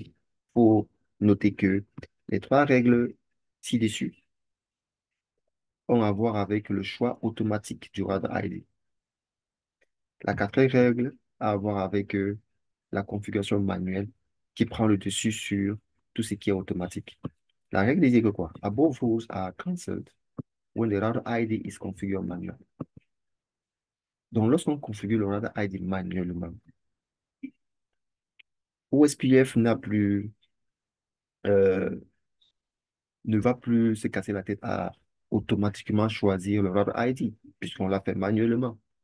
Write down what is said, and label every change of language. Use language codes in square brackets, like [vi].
[fr] Il faut noter que les trois règles ci-dessus ont à voir avec le choix automatique du router ID. La quatrième règle a à voir avec la configuration manuelle qui prend le dessus sur tout ce qui est automatique. La règle dit que quoi? [en] Above rules are cancelled when the router ID is configured manually. [fr] Donc, lorsqu'on configure le router ID manuellement, OSPF n'a plus euh, ne va plus se casser la tête à automatiquement choisir le router ID, puisqu'on l'a fait manuellement.